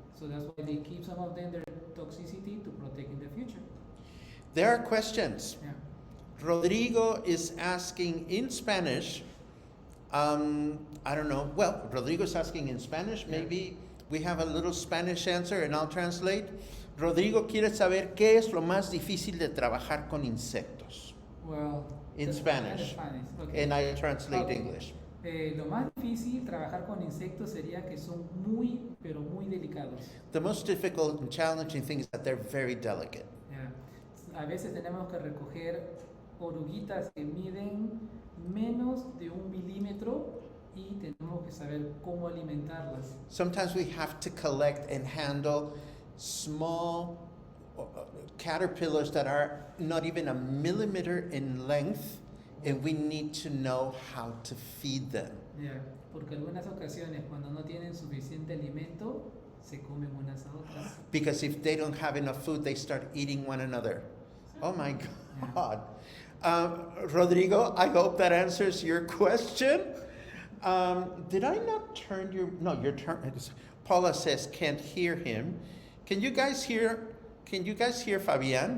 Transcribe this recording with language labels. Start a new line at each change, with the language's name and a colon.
English: So that's why they keep some of them their toxicity to protect in the future. There are questions. Yeah. Rodrigo is asking in Spanish. I don't know. Well, Rodrigo's asking in Spanish. Maybe we have a little Spanish answer and I'll translate.
Spanish: Rodrigo quiere saber qué es lo más difícil de trabajar con insectos.
English: Well, in Spanish. Okay. And I translate English.
Spanish: Lo más difícil trabajar con insectos sería que son muy, pero muy delicados.
English: The most difficult and challenging thing is that they're very delicate.
Spanish: Yeah. A veces tenemos que recoger oruguitas que miden menos de 1 milímetro y tenemos que saber cómo alimentarlas.
English: Sometimes we have to collect and handle small caterpillars that are not even a millimeter in length, and we need to know how to feed them.
Spanish: Yeah, porque algunas ocasiones cuando no tienen suficiente alimento se comen unas a otras.
English: Because if they don't have enough food, they start eating one another. Oh my God. Rodrigo, I hope that answers your question. Did I not turn your... No, your turn... Paula says can't hear him. Can you guys hear Fabian?